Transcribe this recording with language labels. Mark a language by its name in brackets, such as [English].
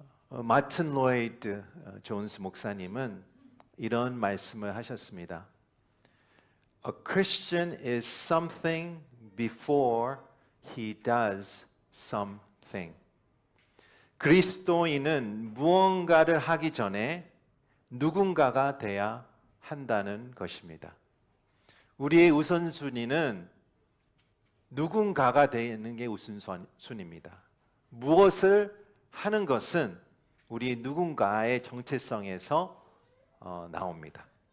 [Korean] 마틴 로이드 존스 목사님은 이런 말씀을 하셨습니다. [English] A Christian is something before he does something. [Korean] 그리스도인은 무언가를 하기 전에 누군가가 돼야 한다는 것입니다. 우리의 우선순위는 누군가가 되는 게 우선순위입니다. 무엇을 하는 것은 우리 누군가의 정체성에서 나옵니다.